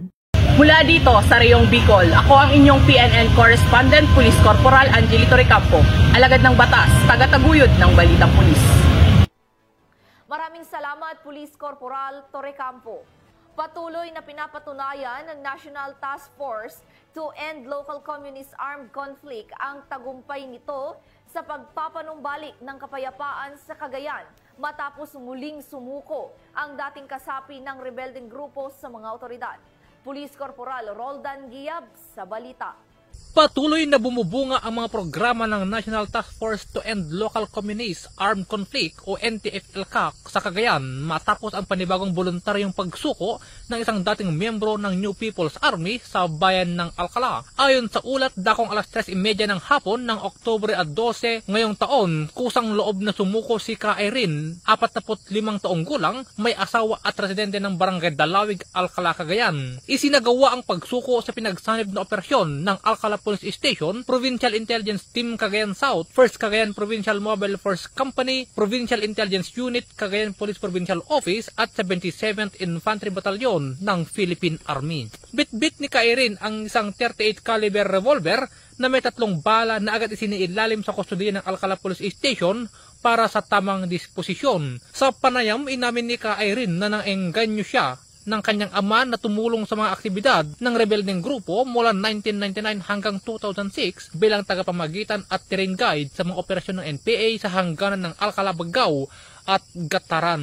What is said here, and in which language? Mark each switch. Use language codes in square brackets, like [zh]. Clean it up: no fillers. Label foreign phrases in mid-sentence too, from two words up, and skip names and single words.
[tl] Mula dito sa Reyong Bicol, ako ang inyong [en] PNN correspondent, [tl] Police Corporal Angeli Torrecampo, alagad ng batas, tagataguyod ng Balitang Pulis. Maraming salamat, Police Corporal Torrecampo. Patuloy na pinapatunayan ng National Task Force to End Local Communist Armed Conflict ang tagumpay nito sa pagpapanumbalik ng kapayapaan sa Cagayan matapos muling sumuko ang dating kasapi ng rebeldeng grupo sa mga otoridad. Police Corporal Roldan Giab sa balita. Patuloy na bumubunga ang mga programa ng National Task Force to End Local Communist Armed Conflict o NTF-ELCAC sa Cagayan matapos ang panibagong voluntaryong pagsuko ng isang dating miyembro ng New People's Army sa bayan ng Alcala. Ayon sa ulat, dakong alas 3:30 ng hapon ng Oktubre 12 ngayong taon, kusang loob na sumuko si Ka Irene, 45 taong gulang, may asawa at residente ng Barangay Dalawig, Alcala, Cagayan. Isinagawa ang pagsuko sa pinagsanib na operasyon ng Alcala Alcala Police Station, Provincial Intelligence Team Cagayan South, 1st Cagayan Provincial Mobile Force Company, Provincial Intelligence Unit, Cagayan Police Provincial Office at 77th Infantry Battalion ng Philippine Army. Bit-bit ni Kairin ang isang [en] 38 caliber revolver [tl] na may 3 bala na agad isiniilalim sa kustodiya ng Alcala Police Station para sa tamang disposisyon. Sa panayam, inamin ni Kairin na nang-engganyo siya ng kanyang ama na tumulong sa mga aktibidad ng rebeldeng grupo mula 1999 hanggang 2006 bilang tagapamagitan at [en] terrain guide [tl] sa mga operasyon ng NPA sa hangganan ng Alcala, Bagao at Gataran.